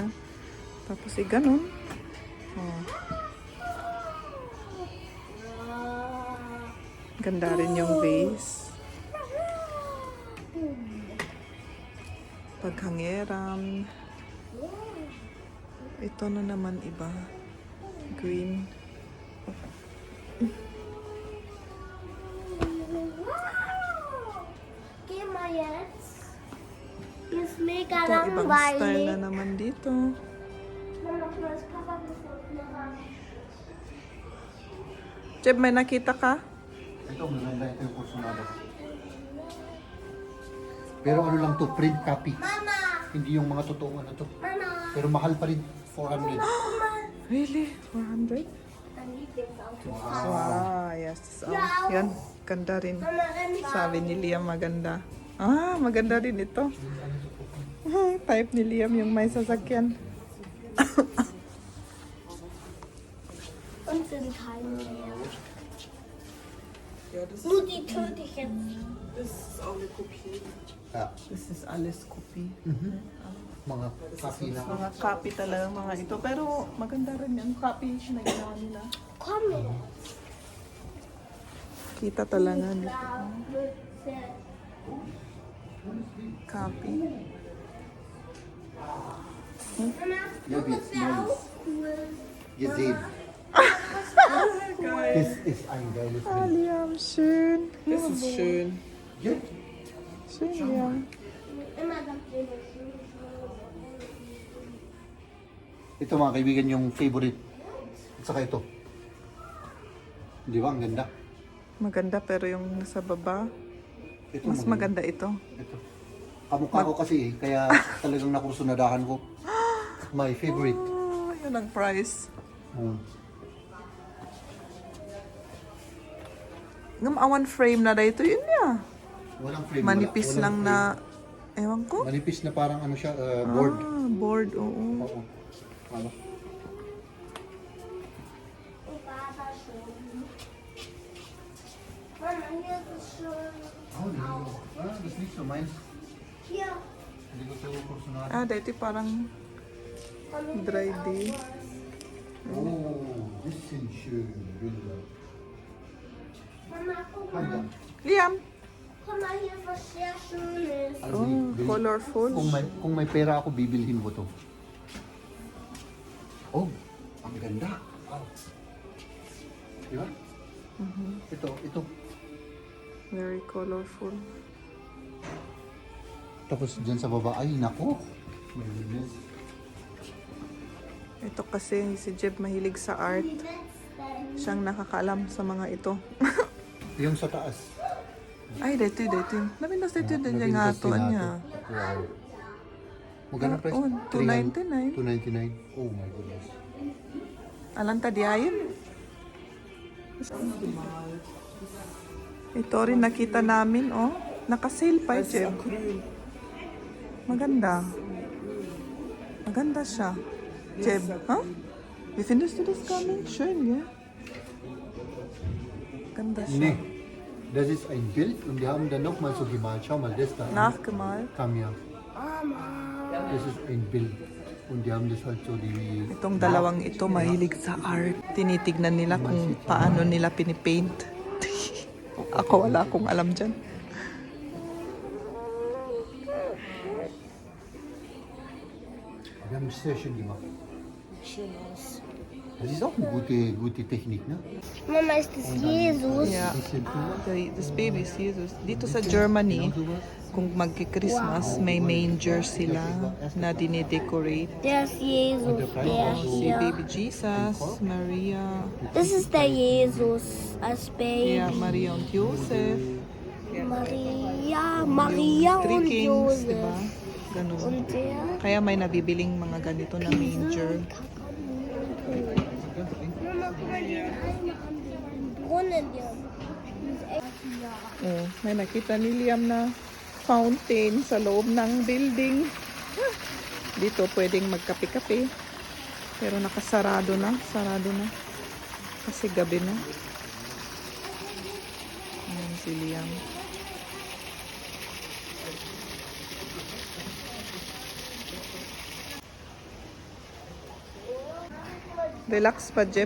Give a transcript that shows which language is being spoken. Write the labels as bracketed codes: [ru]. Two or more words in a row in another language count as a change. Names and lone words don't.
[tl] Tapos eh, ganun. Oh. Ganda rin yung vase. Paghangeran. Ito na naman iba. Green. [de] Geh mal jetzt. Hier ist mega [tl] Ito, ibang style na [de] langweilig. [tl] naman dito. [de] Mama, das Papa gefunden. [tl] Jeb, may nakita ka? Ito, maganda ito yung kursunada. Pero ano lang to, [en] print copy. [de] Mama, [tl] Hindi yung mga totoong ano to. [de] Mama. [tl] Pero mahal pa rin, 400. [en] Really? 400? [de] Dein Lieblingsauto. [en] Wow, yes. [tl] Oh, yan, ganda rin. [de] Mama, renn mal. [tl] Sabi ni Liam maganda. Ah, maganda rin ito. Type ni Liam yung may sasakyan. [de] Und sind keine mehr. Ja, das Nur die töte ich jetzt. ist auch eine Kopie. Ah, [en] This is alles copy. [tl] mga copy lang. Mga copy talaga mga ito. Pero maganda rin yung copy na ginawa nila. [de] Komm jetzt. [tl] Kita talaga nito. [de] Mütze. [en] Copy. [de] Mama, Ja, wie das wäre nice. auch cool. Gesehen. Das ist ein geiles Ah, Bild. Liam, schön. Das ist schön. Ja, Schön, Liam. Immer das Bild. [tl] ito mga kaibigan yung favorite. At saka ito. Di ba? Ang ganda. Maganda pero yung nasa baba, Ito, mas maganda ito. Ito. Kamukha ko kasi kaya talagang nakursunadahan ko. [en] My favorite. [tl] Oh, yun ang price. Ngam awan frame na dito yun niya. Walang frame. Manipis walang lang na, ewan ko. frame. Manipis na parang ano siya, board. Ah, board, oo. Oo. Ano? [de] Ich war da schon. Mama, hier ist es schon. [tl] Oh, hindi ko. [de] Das ist nicht so meins. Hier. [tl] Hindi ko ito kursunadahan. Ah, dito parang [en] dry day. [de] Oh, das sind schöne Bilder. Mama, guck [tl] Ganda. [de] mal. Liam! Guck mal, hier ist was sehr Schönes. [en] Oh, colorful. [tl] Kung may pera ako, bibilhin ko to. Oh, ang ganda. Wow. Di ba? Ito. [en] Very colorful. [tl] Tapos dyan sa baba, ay nako. [en] My goodness. [tl] Ito kasi si Jeb mahilig sa art. [de] Die letzten. [tl] Siyang nakakaalam sa mga ito. Yung sa taas. Ay, dito. Namin na dito din yung ato niya. Wow. Magkano price? Oh, $2.99. [en] $2.99. Oh my goodness. [tl] Alanta di ayon. Ito rin nakita namin, oh. Naka-sale pa, Jeb. Maganda. Maganda siya. Jeb, huh? [de] Wie findest du das Garmin? Schön, gell? [tl] Ganda siya. [de] Nee, das ist ein Bild und die haben dann nochmal so gemalt. Schau mal, das da. Nachgemalt. Kamia. Das ist ein Bild. Und die haben das halt so die... [tl] Itong dalawang ito mahilig sa art. Tinitignan nila kung paano nila pinipaint. Ako wala akong alam dyan. [de] Die haben es sehr schön gemacht. Schön aus. Das ist auch eine gute Technik, ne? Mama, ist das Jesus? [en] Yeah. [de] Bisschen drüber. [en] This baby is Jesus. [tl] Dito sa Germany, kung magki-Christmas, may manger sila na dine-decorate. [de] Der ist Jesus, der [tl] Si [de] hier. [tl] baby Jesus, Maria, [de] Das ist der Jesus als Baby. yeah, Maria und Josef. Maria [en] Three [de] und [en] kings, diba? [de] Josef. [tl] Ganun. [de] Und der [tl] Kaya may nabibiling mga ganito na manger. [de] Mama, guck mal den einen an, den Brunnen, der ist echt [tl] Oh, may nakita ni Liam na fountain sa loob ng building. Dito pwedeng magkape-kape. Pero nakasarado na. Sarado na. Kasi gabi na. Ayan si Liam. Relax pa, Jem?